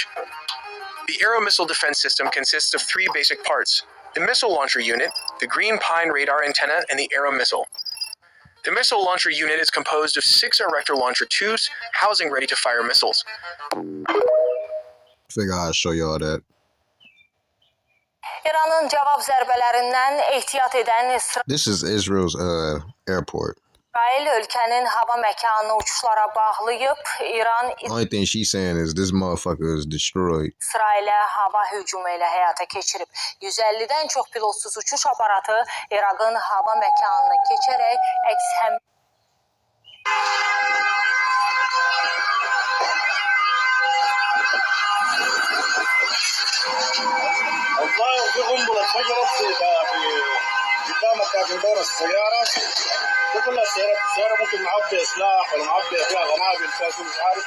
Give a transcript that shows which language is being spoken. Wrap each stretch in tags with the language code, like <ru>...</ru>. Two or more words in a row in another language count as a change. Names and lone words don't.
<en>The Arrow missile defense system consists of three basic parts: the missile launcher unit, the Green Pine radar antenna, and the Arrow missile. The missile launcher unit is composed of 6 Erector launcher tubes, housing ready to fire missiles. Figure I'd show y'all that.</en> <az>İran'ın cevap zərbələrindən ehtiyat edən</az> <en>This is Israel's airport.</en> <az>İsrail ölkənin hava məkanını uçuşlara bağlayıb. İran</az> <en>Only thing she's saying is this motherfucker is destroyed.</en> <az>İsrailə hava hücumu ilə həyata keçirib. 150-dən çox pilotsuz uçuş aparatı İraqın hava məkanını keçərək əks həm</az> <ar>الظاهر في قنبلة انفجرت في قدام كابين دور السيارة. كل السيارة ممكن معبية سلاح ولا معبية فيها قنابل فيها شو مش عارف.</ar>